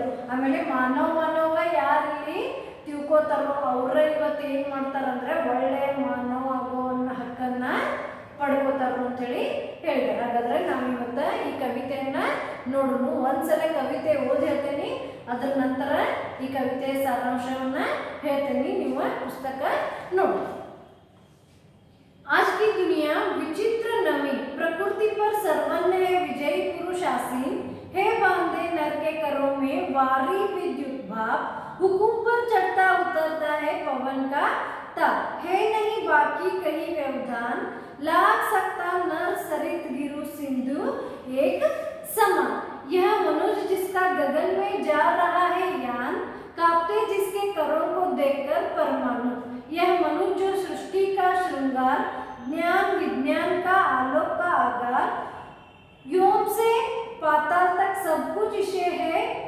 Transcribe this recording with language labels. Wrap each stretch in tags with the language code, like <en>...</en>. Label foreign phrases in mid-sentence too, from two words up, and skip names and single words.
<kn>ಆಮೇಲೆ ಮಾನವ ಯಾರಲ್ಲಿ ತಿಳ್ಕೋತಾರೋ ಅವರ ಇವತ್ತು ಏನು ಮಾಡ್ತಾರಂದ್ರೆ ಒಳ್ಳೆಯ ಮಾನವ ಆಗೋ ಹಕ್ಕನ್ನ ಪಡ್ಕೋತಾರೋ ಅಂತ ಹೇಳಿ ಹೇಳಿದ್ದಾರೆ. ಹಾಗಾದ್ರೆ ನಾವು ಇವತ್ತು ಈ ಕವಿತೆಯನ್ನ ನೋಡೋಣ. ಒಂದ್ಸಲ ಕವಿತೆ ಓದಿ ಹೇಳ್ತೇನೆ, ಅದರ ನಂತರ ಈ ಕವಿತೆಯ ಸಾರಾಂಶವನ್ನ ಹೇಳ್ತೇನೆ, ನೀವು ಪುಸ್ತಕ ನೋಡಿ.</kn> <hi>आज की दुनिया विचित्र नवी, प्रकृति पर सर्वन्न है विजयी पुरुष आसीन, है बांधे नर के करों में वारी विद्युत भाप, हुकुम पर चढ़ता उतरता है पवन का ताप, है नहीं बाकी कहीं व्यवधान, लाग सकता नर सरित गिरु सिंधु एक समान, यह मनुष्य जिसका गगन में जा रहा है यान, कांपते जिसके करों को देखकर परमाणु, यह मनुष्य जो सृष्टि का श्रृंगार, ज्ञान विज्ञान का आलोक का आधार, व्योम से पाताल तक सब कुछ इसे है</hi>